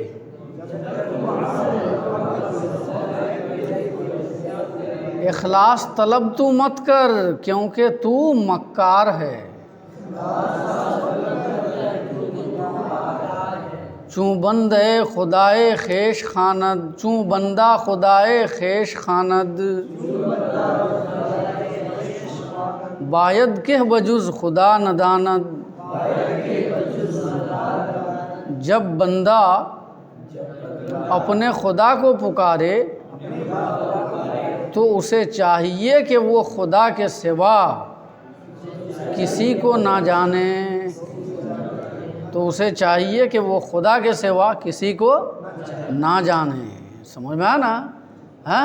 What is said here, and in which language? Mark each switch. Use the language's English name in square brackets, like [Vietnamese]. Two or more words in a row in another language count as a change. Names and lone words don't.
[Urdu] اخلاص طلب تو مت کر کیونکہ تو مکار ہے، [Persian] چوں بندے خدائے خیش خاند، چوں بندہ خدائے خیش خاند، باید کہ بجز خدا نداند، [Urdu] جب بندہ اپنے خدا کو پکارے تو اسے چاہیے کہ وہ خدا کے سوا کسی کو نہ جانے، تو اسے چاہیے کہ وہ خدا کے سوا کسی کو نہ جانے، سمجھ میں آنا، ہاں؟